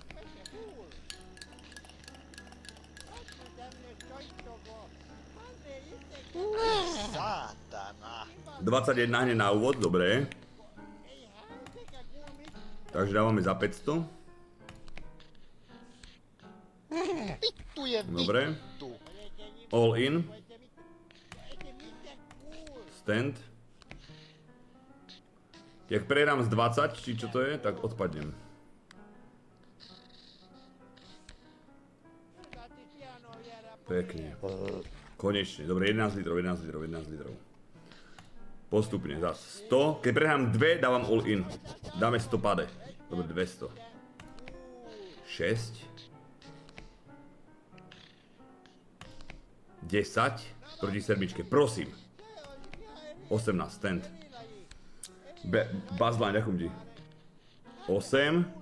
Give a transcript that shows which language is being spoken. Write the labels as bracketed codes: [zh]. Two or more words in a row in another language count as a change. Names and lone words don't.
[sk] Saatana. 21 hneď na úvod, dobre. Takže dávame za 500. Dobre. [en] All in. Stand. [sk] Jak prehrám z 20, či čo to je, tak odpadnem. Pekne. Konečne. Dobre, 11 litrov, 11 litrov, 11 litrov. Postupne, zás 100. Keď prehrám 2, dávam [en] all in. [sk] Dáme 100 pade. Dobre, 200. 6. 10. Proti sedmičke, prosím. 18, stand. Buzzline, ďakujem ti. 8.